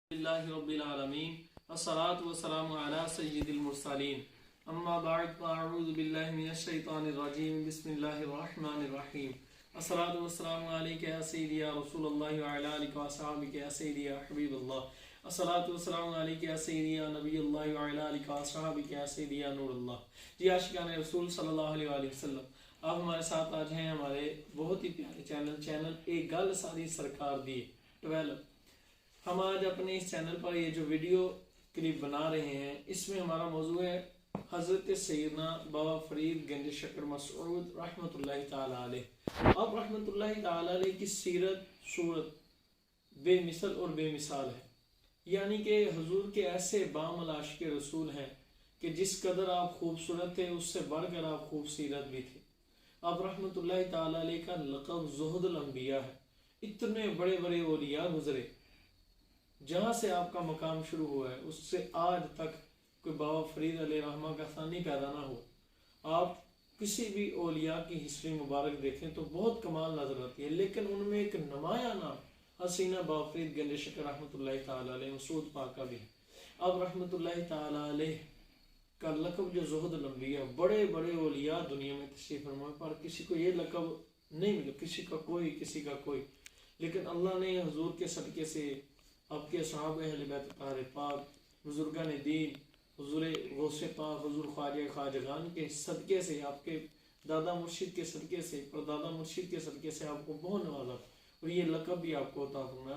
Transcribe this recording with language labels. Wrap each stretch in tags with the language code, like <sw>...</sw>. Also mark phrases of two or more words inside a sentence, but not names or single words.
<ar>الحمد لله رب العالمين الصلاة والسلام على سيد المرسلين أما بعد فأعوذ بالله من الشيطان الرجيم بسم الله الرحمن الرحيم الصلاة والسلام عليك يا سيدي يا رسول الله وعلى آلك وأصحابك يا سيدي يا حبيب الله الصلاة والسلام عليك يا سيدي يا نبي الله وعلى آلك وأصحابك يا سيدي يا نور الله.</ar> <ur>جی عاشقان رسول صلی اللہ علیہ وسلم, آپ ہمارے ساتھ آج ہیں ہمارے بہت ہی پیارے چینل ایک گل ساری سرکار دی 12. ہم آج اپنے اس چینل پر یہ جو ویڈیو کلپ بنا رہے ہیں، اس میں ہمارا موضوع ہے حضرت سیدنا بابا فرید گنج شکر مسعود رحمۃ اللہ تعالی علیہ. اب رحمۃ اللہ تعالی علیہ کی سیرت صورت بےمثل اور بےمثال ہے، یعنی کہ حضور کے ایسے باعمل عاشق رسول ہیں کہ جس قدر آپ خوبصورت تھے اس سے بڑھ کر آپ خوب سیرت بھی تھے. اب رحمۃ اللہ تعالی علیہ کا لقب زہد الانبیاء ہے. اتنے بڑے بڑے اولیاء گزرے، جہاں سے آپ کا مقام شروع ہوا ہے اس سے آج تک کوئی بابا فرید علیہ رحمہ کا ثانی پیدا نہ ہو. آپ کسی بھی اولیاء کی ہسٹری مبارک دیکھیں تو بہت کمال نظر آتی ہے، لیکن ان میں ایک نمایاں نام حسینہ بابا فرید گنج شکر رحمۃ اللہ تعالی علیہ مسعود پاک کا بھی ہے. اب رحمۃ اللہ تعالی علیہ کا لقب جو زہد الانبیاء، بڑے بڑے اولیاء دنیا میں تشریف فرما پر کسی کو یہ لقب نہیں ملا، کسی کا کوئی. لیکن اللہ نے حضور کے صدقے سے آپ کے صحابہ اہل بیت تارے پاک، بزرگان دین، حضور غوث پاک، حضور خواجگان کے صدقے سے، آپ کے دادا مرشد کے صدقے سے، پردادا مرشد کے صدقے سے آپ کو بہت نوازا اور یہ لقب بھی آپ کو عطا فرمایا.</ur>